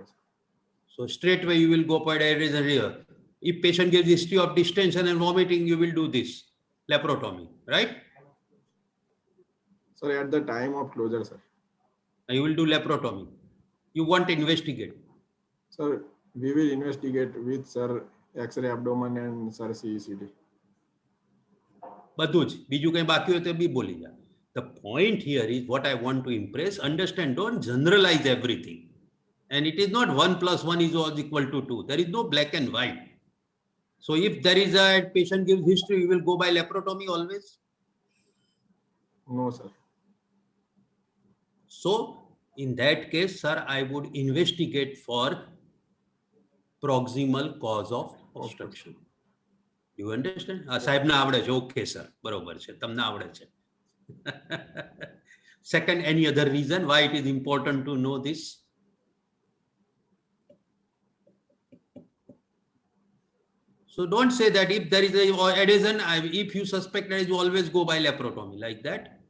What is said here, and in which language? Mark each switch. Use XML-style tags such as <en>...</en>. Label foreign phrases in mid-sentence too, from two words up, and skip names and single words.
<en>So straight away you will go for adhesion here. If patient gives history of distension and vomiting, you will do this laparotomy, right? Sir, at the time of closure, sir. You will do laparotomy. You want to investigate. Sir, we will investigate with sir X-ray abdomen and sir CECD.</en> <gu>બધું જ બીજું કંઈ બાકી હોય તો બી બોલી જા.</gu> <en>The point here is what I want to impress. Understand, don't generalize everything. And it is not 1 + 1 is always equal to 2. There is no black and white. So if there is a patient gives history, you will go by laparotomy always. No, sir. So in that case, sir, I would investigate for proximal cause of obstruction. You understand?</en> <gu>સાહેબ ના આવડે છે.</gu> <en>Okay, sir.</en> <gu>બરોબર છે. તમને આવડે છે.</gu> <en>Second, any other reason why it is important to know this? So don't say that if there is a adhesion, if you suspect that, you always go by laparotomy like that.</en>